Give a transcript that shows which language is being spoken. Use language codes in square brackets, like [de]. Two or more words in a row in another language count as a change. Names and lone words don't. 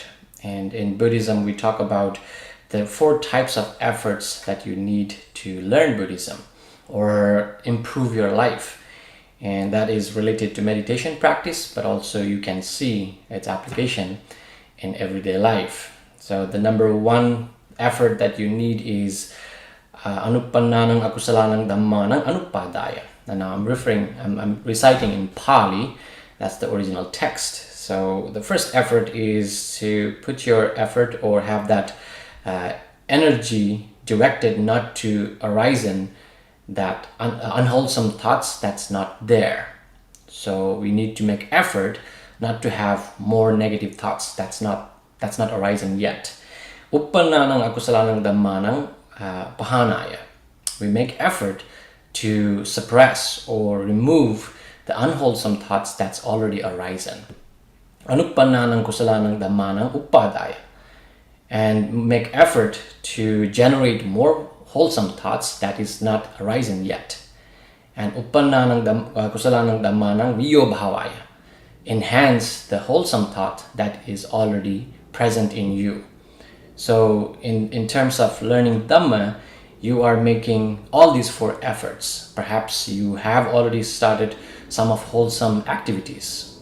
[en] And in Buddhism, we talk about the 4 types of efforts that you need to learn Buddhism or improve your life. And that is related to meditation practice, but also you can see its application in everyday life. So the number 1 effort that you need is [pi] anupannanang akusalanang dhammanang anupadaya. [en] And now I'm reciting in Pali. That's the original text. So the first effort is to put your effort or have that energy directed not to arising that unwholesome thoughts that's not there. So we need to make effort not to have more negative thoughts that's not arising yet. [pi] Uppannanang akusalanang dhammanang pahanaya. [en] We make effort to suppress or remove the unwholesome thoughts that's already arising. [pi] Anuppannanang kusalanang dhammanang uppadaya. [en] And make effort to generate more wholesome thoughts that is not arising yet. [pi] And uppannanang kusalanang dhammanang viyobhavaya. [en] Enhance the wholesome thought that is already present in you. So in terms of learning Dhamma, you are making all these 4 efforts. Perhaps you have already started some of wholesome activities.